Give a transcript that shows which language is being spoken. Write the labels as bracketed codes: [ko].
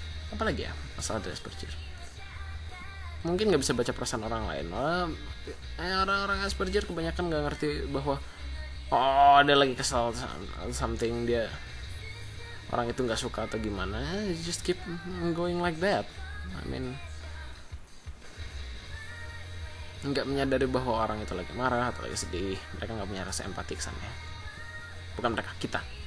[id] Apa lagi ya masalah dari Asperger? Mungkin nggak bisa baca perasaan orang lain. Orang-orang Asperger kebanyakan nggak ngerti bahwa dia lagi kesal something, dia orang itu nggak suka atau gimana. [en] Just keep going like that. I mean, [id] nggak menyadari bahwa orang itu lagi marah atau lagi sedih. Mereka nggak punya rasa empati kesannya. Bukan mereka, kita.